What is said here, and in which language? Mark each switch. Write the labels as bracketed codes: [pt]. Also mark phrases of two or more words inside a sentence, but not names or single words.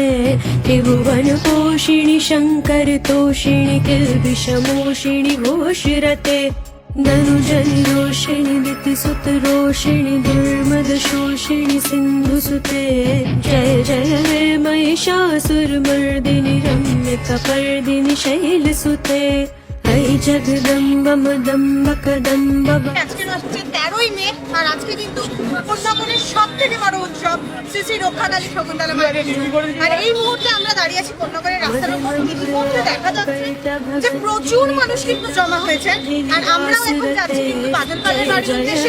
[sa] त्रिभुवनपोषिणि शङ्करतोषिणि किल्बिषमोषिणि घोषरते धनुजनि रोषिणि दितिसुतरोषिणि दुर्मदशोषिणि सिन्धुसुते जय जय हे महिषासुरमर्दिनि रम्यकपर्दिनि शैलसुते। ऐ जगदम्ब मदम्ब कदम्ब। [bn] আজকে হচ্ছে 13ই মে, আর আজকে কিন্তু কন্যাকুমারীর সব থেকে বড় উৎসব শ্রী শ্রী রক্ষাকালী শকুন্তলা মায়ের পুজো। আর এই মুহূর্তে আমরা দাঁড়িয়ে আছি কন্যাকুমারীর রাস্তার উপর। ইতিমধ্যে দেখা যাচ্ছে যে প্রচুর মানুষ কিন্তু জমা হয়েছে, আর আমরাও এখন যাচ্ছি কিন্তু বাদলপালের বাড়ির উদ্দেশ্যে।